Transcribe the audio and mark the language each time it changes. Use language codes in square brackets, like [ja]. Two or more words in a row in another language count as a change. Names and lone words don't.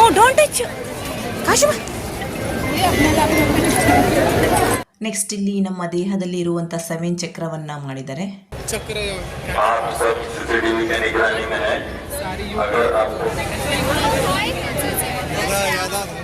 [kn] ಟಚ್ ಕಾಶು ನೆಕ್ಸ್ಟ್ ಇಲ್ಲಿ ನಮ್ಮ ದೇಹದಲ್ಲಿ ಇರುವಂಥ 7 ಚಕ್ರವನ್ನು ಮಾಡಿದ್ದಾರೆ. [hi] चक्र आप सब सीसीटीवी के निगरानी में है. अगर आपको याद